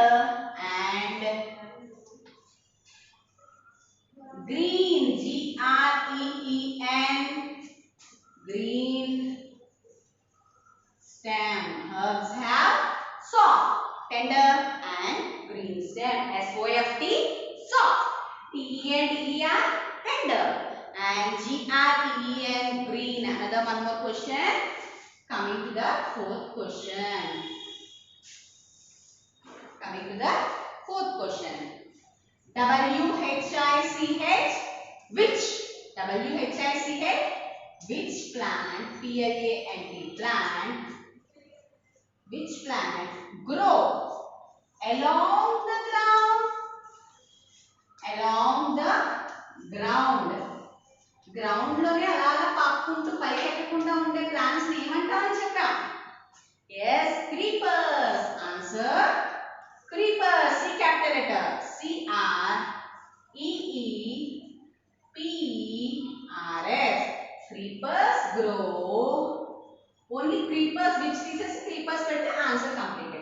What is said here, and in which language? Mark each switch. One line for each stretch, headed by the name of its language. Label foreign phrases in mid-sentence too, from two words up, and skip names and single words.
English: And green, G-R-E-E-N, green stem. Herbs have soft, tender and green stem. S-O-F-T, soft. T-E-N-D-E-R, tender. And G-R-E-E-N, green. Another one more question. Coming to the fourth question. Coming to the fourth question. W-H-I-C-H, which? W-H-I-C-H, which plant? P-L-A-N-T, plant. Which plant grows along the ground? Along the ground.
Telugu: Ground లోనే అలాగా పాక్కుంటూ పైకెక్కకుండా ఉండే ప్లాంట్స్ ని ఏమంటామని చెప్పాం?
English: Yes, creepers. Answer, creepers. C capital letter, C-R-E-E-P-E-R-S. Creepers grow. Only creepers, which pieces creepers but the answer completed.